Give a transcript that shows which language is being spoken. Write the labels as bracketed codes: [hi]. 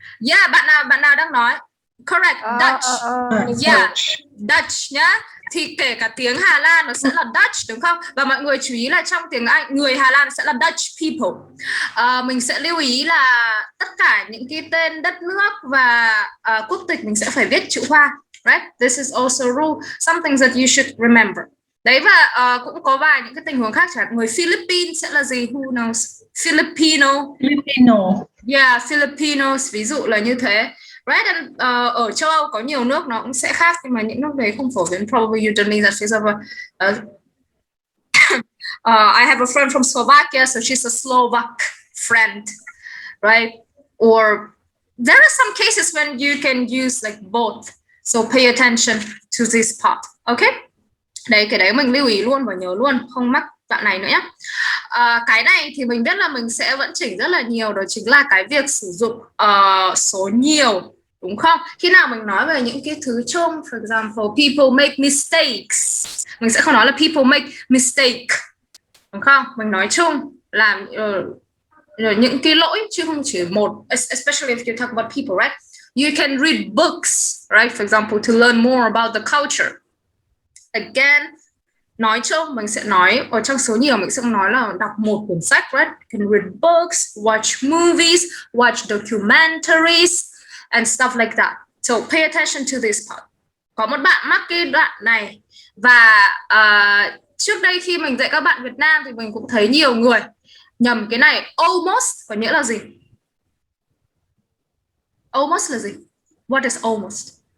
[vi] Yeah, bạn nào đang nói? [en] Correct, [vi] Dutch. Yeah, Dutch nhá. Thì kể cả tiếng Hà Lan nó sẽ là Dutch đúng không? Và mọi người chú ý là trong tiếng Anh người Hà Lan sẽ là Dutch people. Mình sẽ lưu ý là tất cả những cái tên đất nước và quốc tịch mình sẽ phải viết chữ Hoa. [en] Right? This is also a rule, something that you should remember. [vi] Đấy, và cũng có vài những cái tình huống khác, chẳng hạn người Philippines sẽ là gì? [en] Who knows? [vi] Filipino. Yeah, Filipinos, ví dụ là như thế. Right, and ở châu Âu có nhiều nước nó cũng sẽ khác, nhưng mà những nước đấy không phổ biến. [en] Probably you don't need that. I have a friend from Slovakia, so she's a Slovak friend, right? Or there are some cases when you can use like both, so pay attention to this part. [vi] Okay, đấy, cái đấy mình lưu ý luôn và nhớ luôn, không mắc đoạn này nữa nhé. Cái này thì mình biết là mình sẽ vẫn chỉnh rất là nhiều, đó chính là cái việc sử dụng số nhiều, đúng không? Khi nào mình nói về những cái thứ chung, [en] for example, people make mistakes, [vi] mình sẽ không nói là [en] people make mistake, [vi] đúng không? Mình nói chung là những cái lỗi chứ không chỉ một, [en] especially if you talk about people, right? You can read books, right? For example, to learn more about the culture. [vi] Again, nói chung mình sẽ nói ở trong số nhiều, mình sẽ nói là đọc một quyển sách, right? [en] You can read books, watch movies, watch documentaries and stuff like that. So pay attention to this part. [vi] Có một bạn mắc cái đoạn này, và trước đây khi mình dạy các bạn Việt Nam thì mình cũng thấy nhiều người nhầm cái này. Almost có nghĩa là gì? [en] Almost [vi] là gì? [en] What is almost?